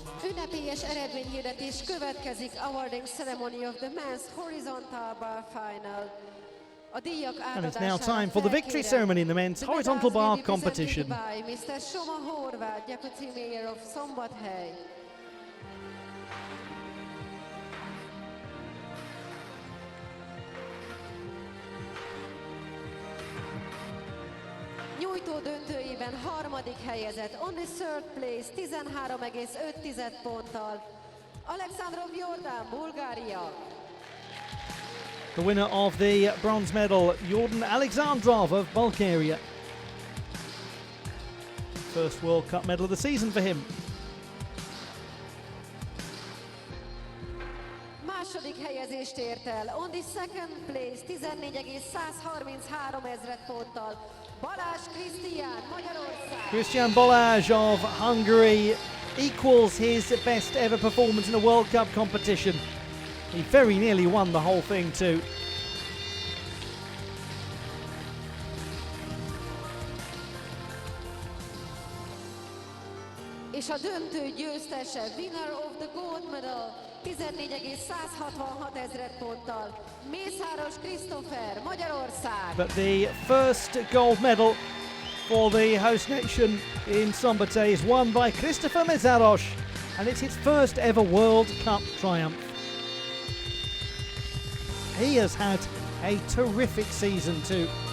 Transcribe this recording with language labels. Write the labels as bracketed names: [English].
[Hungarian] Ünnepélyes eredményhirdetés következik. [English] Awarding ceremony of the men's horizontal bar final. And it's now time for the victory ceremony in the men's horizontal bar competition. By Mr. Szombathely, Deputy Mayor of Szombathely. [Hungarian] Nyújtó döntőjében harmadik helyezett, [English] on the third place, [Hungarian] 13,5 ponttal, Alexandrov Jordan, Bulgária. [English] The winner of the bronze medal, Jordan Alexandrov of Bulgaria. First World Cup medal of the season for him. [Hungarian] Második helyezést ért el, [English] on the second place, [Hungarian] 14,133 ponttal, Balázs Krisztián, Magyarország. [English] Christian Balázs of Hungary equals his best ever performance in a World Cup competition. He very nearly won the whole thing too. [Hungarian] És a döntő győztese, [English] winner of the gold medal, [Hungarian] 14,166 ponttal, Mészáros Christopher, Magyarország. [English] But the first gold medal for the host nation in Szombathely is won by Christopher Mészáros, and it's his first ever World Cup triumph. He has had a terrific season too.